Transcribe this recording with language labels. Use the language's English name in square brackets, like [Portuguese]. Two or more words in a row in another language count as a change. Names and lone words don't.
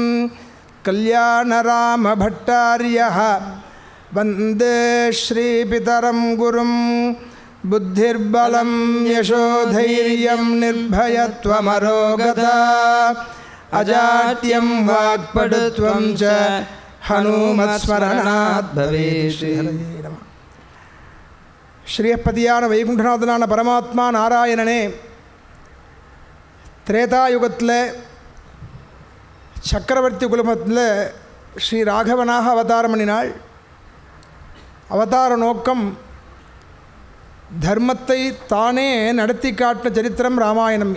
[Sanskrit] कल्याणरामभट्टार्यः वन्दे श्रीपितरं गुरुं बुद्धिर्बलं यशोधैर्यं निर्भयत्वमरोगता अजाड्यं वाक्पटुत्वं च हनुमत्स्मरणात् भवेत् [Tamil] ஸ்ரீயப்பதியான வைகுண்டநாதனான பரமாத்மா நாராயணனே திரேதாயுகத்தில் சக்கரவர்த்தி குலமத்தில் ஸ்ரீ ராகவனாக அவதாரம் பண்ணினாள். அவதார நோக்கம் தர்மத்தை தானே நடத்தி காட்டின சரித்திரம் ராமாயணம்.